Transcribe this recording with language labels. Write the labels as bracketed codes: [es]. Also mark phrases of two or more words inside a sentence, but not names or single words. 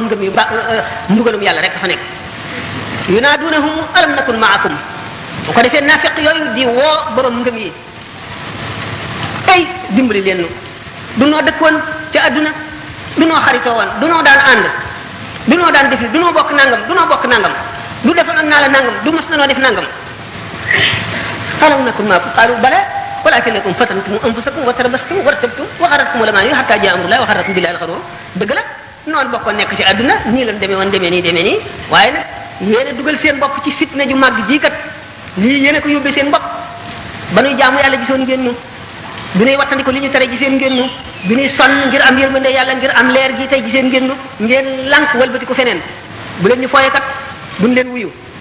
[wo] ngëm yu mbugalum yàlla rek fa nekk [ar] ينادونهم ألم نكن معكم [wo] bu ko defee naafiq yooyu di woo borom ngëm yi ay dimbali leen nu du noo dëkkoon ca adduna du noo xaritoo woon du noo daan ànd du noo daan def du noo bokk nangam du noo bokk nangam du defal naa la nangam du mas na noo def nangam [ar] ألم نكن معكم قالوا بلى ولكنكم فتنتم أنفسكم وتربصتم وارتبتم وغرتكم الأماني حتى جاء أمر الله وغركم بالله الغرور [wo] dëgg la noonu bokkoon nekk ci adduna nii lan demee woon demee nii waaye nag yéen a dugal seen bopp ci fitna ju màgg ji kat lii yéen a ko yóbbee seen bopp ba nuy jaamu yàlla gisoon ngeen ñu bi nuy wattandiko li ñu tere giseen ngeen ñu bi nuy sonn ngir am yërmande yàlla ngir am leer gi tey giseen ngeen ñu ngeen lànk walbati ko feneen bu leen ñu fooye kat duñ leen wuyu